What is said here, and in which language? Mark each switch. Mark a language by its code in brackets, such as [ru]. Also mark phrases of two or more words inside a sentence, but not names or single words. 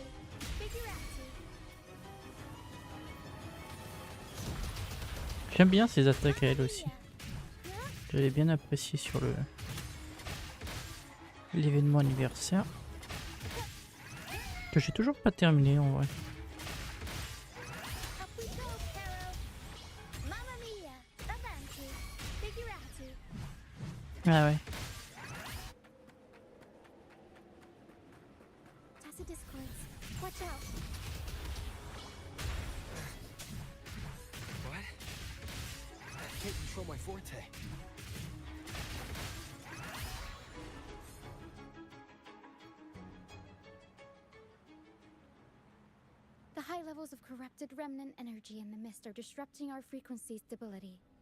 [it] Figurati! [fr] J'aime bien ces attaques à elle aussi. J'avais bien apprécié sur l'événement anniversaire. Que j'ai toujours pas terminé en vrai. [it] Mamma mia! Avanti! Figurati! [fr] Ah ouais. [en] Tacit discords. Watch out! What? I can't control my forte. The high levels of corrupted remnant energy in the mist are disrupting our frequency stability.